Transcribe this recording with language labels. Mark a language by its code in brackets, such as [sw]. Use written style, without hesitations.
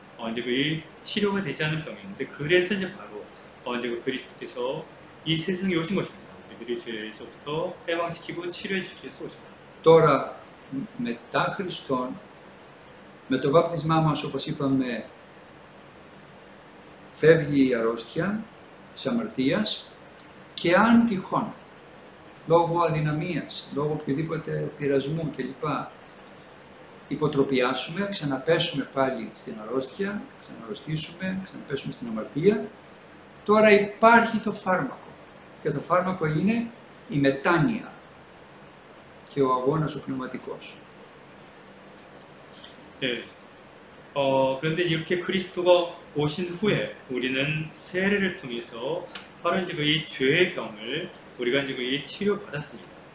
[ko] 이제 그 치료가 되지 않은 병이었는데 그래서 이제 바로 이제 그 그리스도께서 이 세상에 오신 것입니다. 우리들이 죄에서부터 해방시키고 치료해 주시기 위해서 오신 것입니다. [el] Τώρα, μετά Χριστόν, με το βάπτισμά μας, όπως είπαμε, φεύγει η αρρώστια της αμαρτίας και αν τυχόν, λόγω αδυναμίας, λόγω οποιοδήποτε πειρασμού κλπ. Υποτροπιάσουμε, ξαναπέσουμε πάλι στην αρρώστια, ξαναρρωστήσουμε, ξαναπέσουμε στην αμαρτία, τώρα υπάρχει το φάρμακο. Και το φάρμακο είναι η μετάνοια και ο αγώνας ο πνευματικός. [ko] 예. 그런데 이렇게 그리스도가 오신 후에 우리는 세례를 통해서 바로 이제 이 죄의 병을 우리가 이제 치료받았습니다.